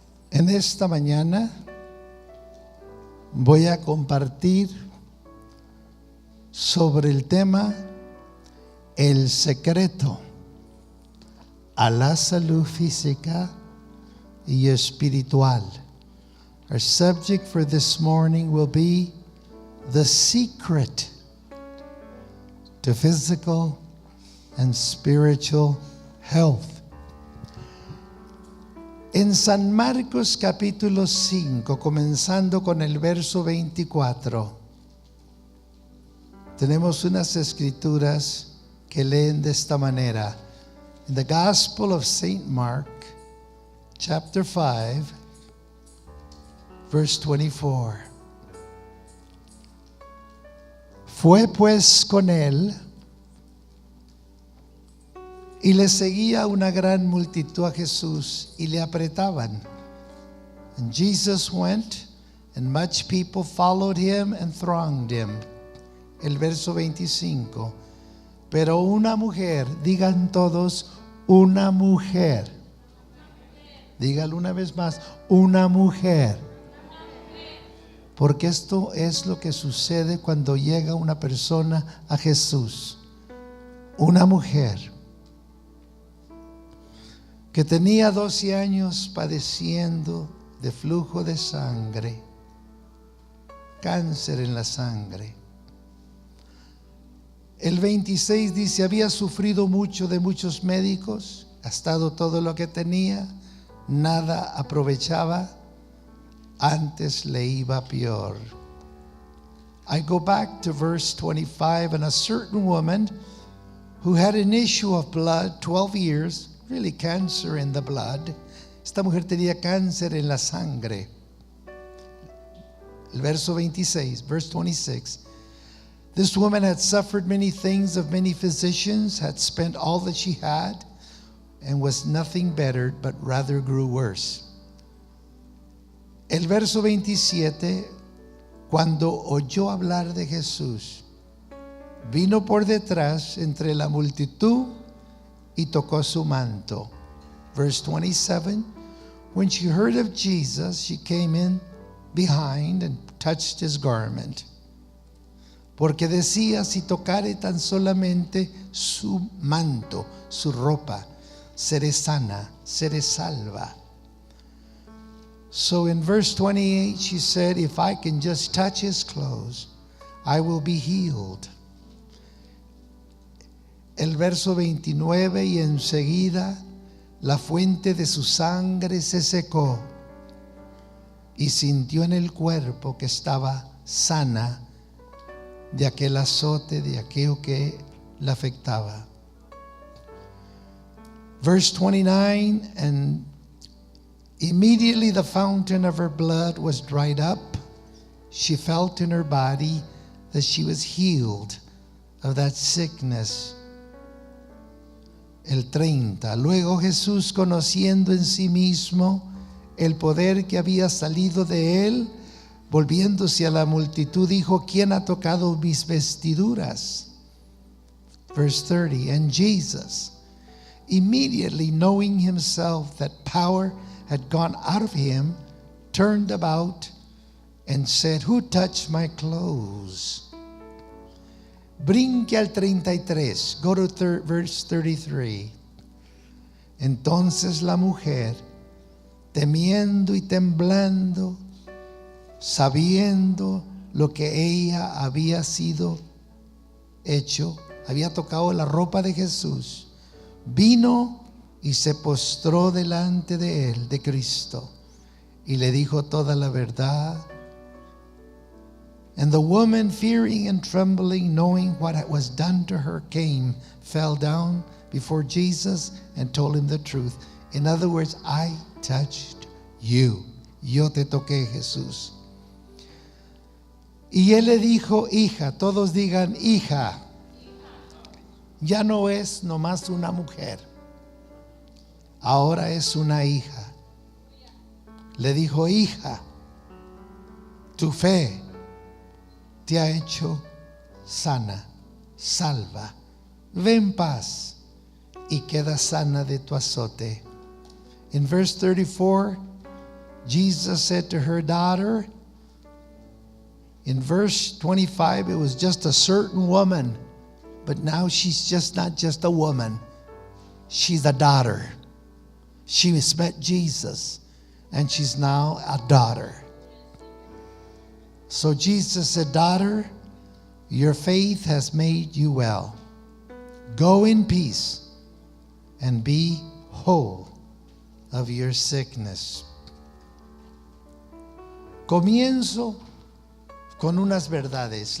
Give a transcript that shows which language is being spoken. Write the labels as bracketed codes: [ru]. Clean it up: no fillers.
[es] En esta mañana voy a compartir sobre el tema el secreto a la salud física y espiritual. [en] Our subject for this morning will be the secret to physical and spiritual health. [es] En San Marcos capítulo 5, comenzando con el verso 24, tenemos unas escrituras que leen de esta manera. [en] In the Gospel of St. Mark, chapter 5, verse 24. [es] Fue pues con él y le seguía una gran multitud a Jesús y le apretaban. [en] And Jesus went, and much people followed him and thronged him. [es] El verso 25. Pero una mujer, digan todos, una mujer. Dígalo una vez más, una mujer. Porque esto es lo que sucede cuando llega una persona a Jesús. Una mujer que tenía 12 años padeciendo de flujo de sangre, cáncer en la sangre. El 26 dice, había sufrido mucho de muchos médicos, gastado todo lo que tenía, nada aprovechaba, antes le iba peor. [en] I go back to verse 25, and a certain woman who had an issue of blood 12 years, really cancer in the blood. [es] Esta mujer tenía cáncer en la sangre. El verso 26, [en] verse 26. This woman had suffered many things of many physicians, had spent all that she had, and was nothing bettered, but rather grew worse. [es] El verso 27, cuando oyó hablar de Jesús, vino por detrás entre la multitud y tocó su manto. [en] Verse 27, when she heard of Jesus, she came in behind and touched his garment. [es] Porque decía, si tocare tan solamente su manto, su ropa, seré sana, seré salva. [en] So in verse 28, she said, if I can just touch his clothes, I will be healed. [es] El verso 29, y enseguida la fuente de su sangre se secó y sintió en el cuerpo que estaba sana de aquel azote, de aquello que la afectaba. [en] Verse 29, and immediately the fountain of her blood was dried up. She felt in her body that she was healed of that sickness. [es] El 30. Luego Jesús, conociendo en sí mismo el poder que había salido de él, volviéndose a la multitud, dijo, ¿quién ha tocado mis vestiduras? [en] Verse 30. And Jesus, immediately knowing himself that power had gone out of him, turned about and said, who touched my clothes? [es] Brinque al 33. [en] Go to verse 33. [es] Entonces la mujer, temiendo y temblando, sabiendo lo que ella había sido hecho, había tocado la ropa de Jesús, vino y se postró delante de él, de Cristo, y le dijo toda la verdad. [en] And the woman, fearing and trembling, knowing what was done to her, came, fell down before Jesus and told him the truth. In other words, I touched you. [es] Yo te toqué, Jesús. Y él le dijo, hija, todos digan, hija. Ya no es nomás una mujer, ahora es una hija. Le dijo, hija, tu fe te ha hecho sana, salva. Ve en paz y queda sana de tu azote. [en] In verse 34, Jesus said to her, daughter, in verse 25, it was just a certain woman, but now she's just not just a woman. She's a daughter. She has met Jesus, and she's now a daughter. So Jesus said, daughter, your faith has made you well. Go in peace and be whole of your sickness. [es] Comienzo con unas verdades.